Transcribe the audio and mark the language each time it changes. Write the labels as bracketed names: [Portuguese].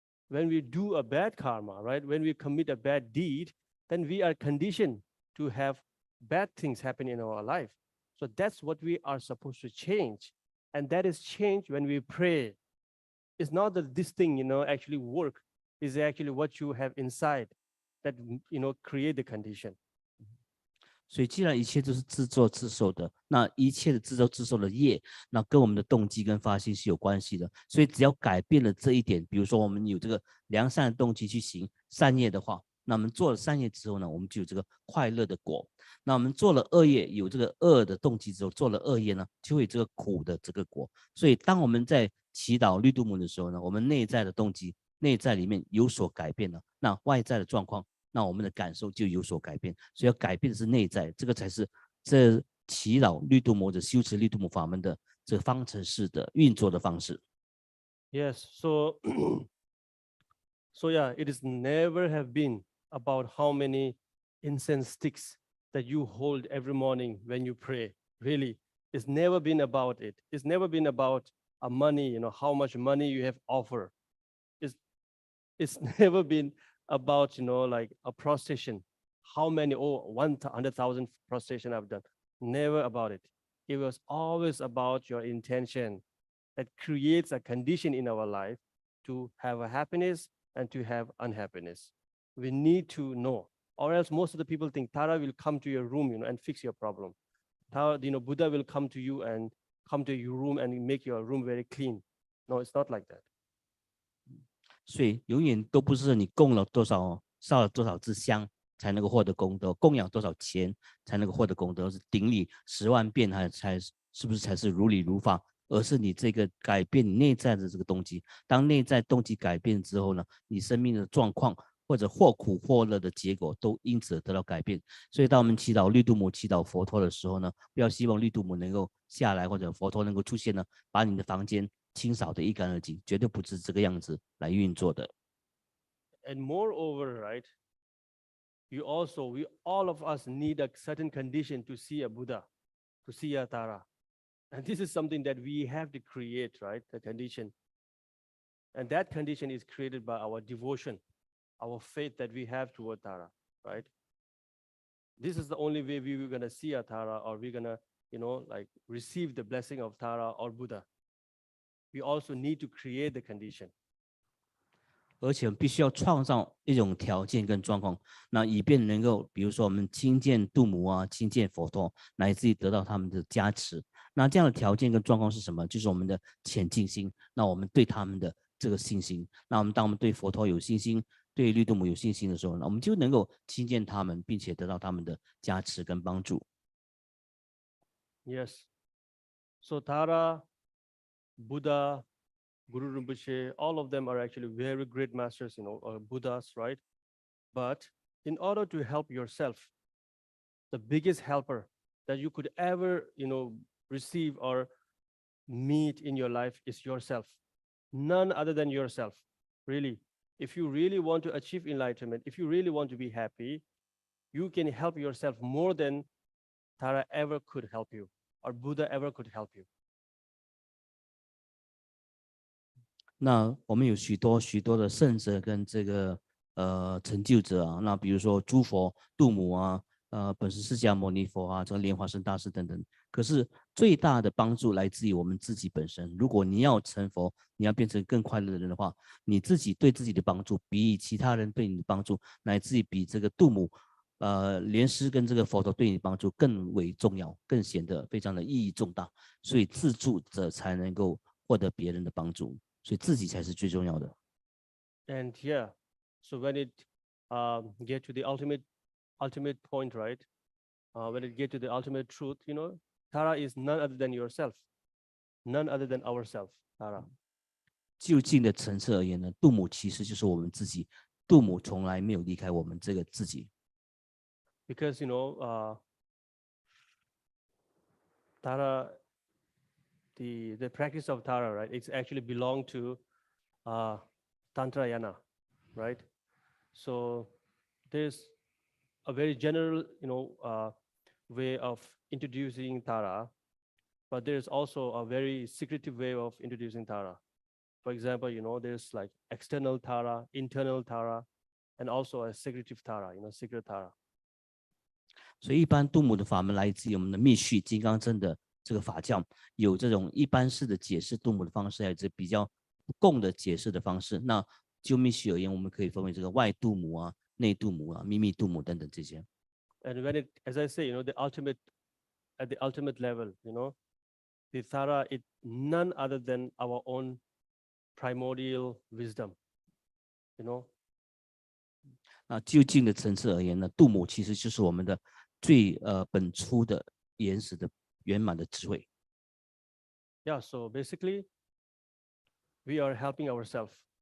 [English] When we do a bad karma, right? When we commit a bad deed, then we are conditioned to have bad things happen in our life. So that's what we are supposed to change. And that is changed when we pray. It's not that this thing, actually work. It's actually what you have inside that create the condition. [Chinese] 所以既然一切都是自作自受的，那一切的自作自受的业，那跟我们的动机跟发心是有关系的。所以只要改变了这一点，比如说我们有这个良善的动机去行善业的话，那我们做了善业之后呢，我们就有这个快乐的果。那我们做了恶业，有这个恶的动机之后，做了恶业呢，就会有这个苦的这个果。所以当我们在祈祷绿度母的时候呢，我们内在的动机、内在里面有所改变了，那外在的状况，那我们的感受就有所改变。所以要改变的是内在，这个才是这祈祷绿度母或者修持绿度母法门的这个方程式的运作的方式。 [English] Yes, so yeah, it is never have been about how many incense sticks that you hold every morning when you pray. Really, it's never been about it. It's never been about money, how much money you have offered. It's never been about, like a prostration. How many, 100,000 prostration I've done. Never about it. It was always about your intention that creates a condition in our life to have a happiness and to have unhappiness. We need to know, or else most of the people think Tara will come to your room, and fix your problem. Tara, Buddha will come to you and come to your room and make your room very clean. No, it's not like that. [Chinese] 所以永远都不是你供了多少、烧了多少支香才能够获得功德，供养多少钱才能够获得功德，是顶礼10万遍才是不是才是如理如法？而是你这个改变你内在的这个动机。当内在动机改变之后呢，你生命的状况或者或苦或乐的结果都因此得到改变。所以当我们祈祷绿度母、祈祷佛陀的时候呢，不要希望绿度母能够下来或者佛陀能够出现呢，把你的房间清扫得一干二净，绝对不是这个样子来运作的。 [English] And moreover, right, we all of us need a certain condition to see a Buddha, to see a Tara. And this is something that we have to create, right, the condition. And that condition is created by our devotion, our faith that we have toward Tara, right? This is the only way we were going to see a Tara, or we're going to, like receive the blessing of Tara or Buddha. We also need to create the condition. [Chinese] 而且我们必须要创造一种条件跟状况，那以便能够，比如说我们亲近度母啊，亲近佛陀，乃至于得到他们的加持。那这样的条件跟状况是什么？就是我们的虔敬心。那我们对他们的这个信心，那当我们对佛陀有信心，对绿度母有信心的时候，那我们就能够亲近他们，并且得到他们的加持跟帮助。 [English] Yes. So Tara, Buddha, Guru Rinpoche, all of them are actually very great masters, Buddhas, right? But in order to help yourself, the biggest helper that you could ever, receive or meet in your life is yourself. None other than yourself, really. If you really want to achieve enlightenment, if you really want to be happy, you can help yourself more than Tara ever could help you or Buddha ever could help you. [Chinese] 那我们有许多的圣者跟这个成就者啊，那比如说诸佛、度母啊，本师释迦牟尼佛啊，这个莲花生大师等等。可是最大的帮助来自于我们自己本身。如果你要成佛，你要变成更快乐的人的话，你自己对自己的帮助，比其他人对你的帮助，乃至于比这个度母、莲师跟这个佛陀对你的帮助更为重要，更显得非常的意义重大。所以自助者才能够获得别人的帮助。所以自己才是最重要的。 [English] And yeah, so when it get to the ultimate point, right? When it get to the ultimate truth, Tara is none other than yourself, none other than ourselves, Tara. [Chinese] 究竟的层次而言呢，度母其实就是我们自己，度母从来没有离开我们这个自己。 [English] Because Tara. The practice of Tara, right? It's actually belong to Tantrayana, right? So there's a very general, way of introducing Tara, but there's also a very secretive way of introducing Tara. For example, there's like external Tara, internal Tara, and also a secretive Tara, secret Tara. [Chinese] 所以一般度母的法门来自于我们的密续金刚真的这个法教，有这种一般式的解释度母的方式，还有这比较共的解释的方式。那就密续而言，我们可以分为这个外度母啊、内度母啊、秘密度母等等这些。 [English] And when it, as I say, at the ultimate level, the Tara is none other than our own primordial wisdom, [Chinese] 那究竟的层次而言呢，度母其实就是我们的最本初的原始的圆满的智慧。 [English] Yeah, so basically, we are helping ourselves.